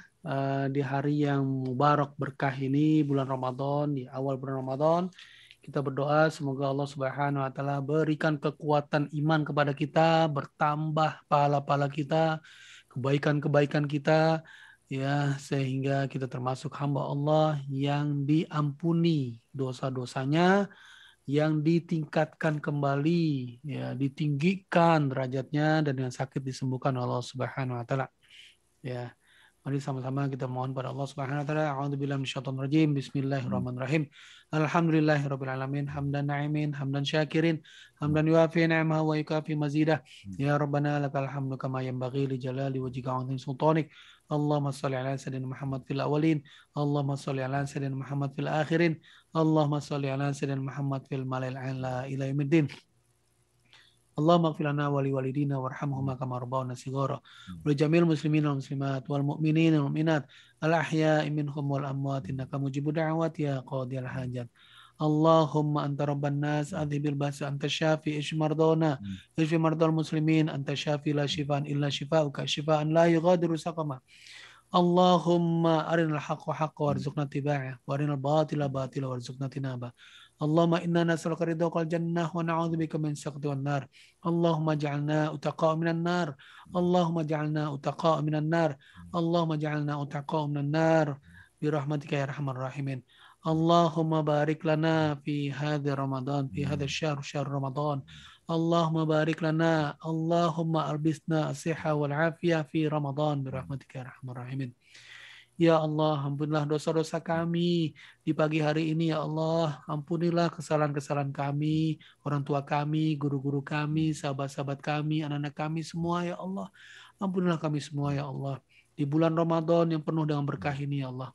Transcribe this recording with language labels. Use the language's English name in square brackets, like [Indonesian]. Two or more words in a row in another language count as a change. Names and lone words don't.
[Indonesian] Di hari yang mubarak berkah ini, bulan Ramadan, di awal bulan Ramadan, kita berdoa semoga Allah [Arabic] سبحانه وتعالى [Indonesian] berikan kekuatan iman kepada kita, bertambah pahala-pahala kita, kebaikan-kebaikan kita, ya, sehingga kita termasuk hamba Allah yang diampuni dosa-dosanya, yang ditingkatkan kembali, ya, ditinggikan derajatnya, dan yang sakit disembuhkan oleh Allah [Arabic] سبحانه وتعالى. [Indonesian] Ya. Mari sama-sama kita mohon pada Allah [Arabic] سبحانه وتعالى. أعوذ بالله من الشيطان الرجيم. بسم الله الرحمن الرحيم. الحمد لله رب العالمين، حمدا ناعمين، حمدا شاكرين، حمدا يوافي نعمه ويكافئ مزيده. يا ربنا لك الحمد كما ينبغي لجلال وجهك وعظيم سلطانك. اللهم صل على سيدنا محمد في الأولين، اللهم صل على سيدنا محمد في الآخرين، اللهم صل على سيدنا محمد في الملإ الأعلى إلى يوم الدين. اللهم اغفر لنا ولوالدينا وارحمهما كما ربونا صغارا. وجميع المسلمين والمسلمات والمؤمنين والمؤمنات الأحياء منهم والأموات إنك مجيب الدعوات يا قاضي الحاجات. اللهم أنت رب الناس أذهب البأس أنت الشافي اشف مرضانا اشف مرضى المسلمين أنت الشافي لا شفاء إلا شفاؤك شفاء لا يغادر سقما. اللهم أرنا الحق حقا وارزقنا اتباعه وأرنا الباطل باطلا وارزقنا اجتنابه. اللهم إنا نسألك رضاك والجنة ونعوذ بك من سخطك والنار. اللهم اجعلنا عتقاء من النار. اللهم اجعلنا عتقاء من النار. اللهم اجعلنا عتقاء من النار برحمتك يا أرحم الراحمين. اللهم بارك لنا في هذا رمضان، في هذا شهر رمضان. اللهم بارك لنا، اللهم ألبسنا الصحة والعافية في رمضان برحمتك يا أرحم الراحمين. [Indonesian] Ya Allah, ampunilah dosa-dosa kami di pagi hari ini, ya Allah. Ampunilah kesalahan-kesalahan kami, orang tua kami, guru-guru kami, sahabat-sahabat kami, anak-anak kami semua, ya Allah. Ampunilah kami semua, ya Allah. Di bulan Ramadan yang penuh dengan berkah ini, ya Allah.